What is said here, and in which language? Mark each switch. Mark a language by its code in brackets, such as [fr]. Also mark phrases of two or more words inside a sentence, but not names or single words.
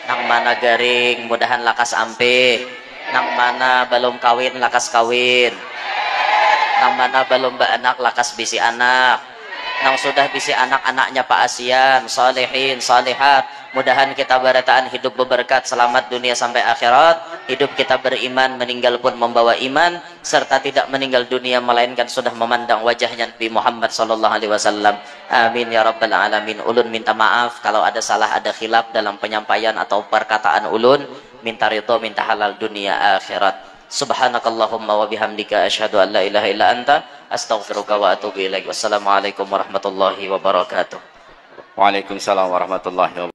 [bjn] Nang mana garing mudahan lakas ampe, nang mana belum kawin lakas kawin, nang mana belum beranak lakas bisi anak, nang sudah bisi anak-anaknya Pak Asian, salihin, salihat, mudahan kita berataan hidup berberkat selamat dunia sampai akhirat, hidup kita beriman, meninggal pun membawa iman, serta tidak meninggal dunia melainkan sudah memandang wajahnya Nabi Muhammad [ar] صلى الله عليه وسلم. آمين يا رب العالمين. [bjn] Ulun minta maaf kalau ada salah, ada khilaf dalam penyampaian atau perkataan ulun, minta ridho, minta halal dunia akhirat. [ar] سبحانك اللهم وبحمدك أشهد أن لا إله إلا أنت أستغفرك وأتوب إليك. والسلام عليكم ورحمة الله وبركاته. وعليكم السلام ورحمة الله وبركاته.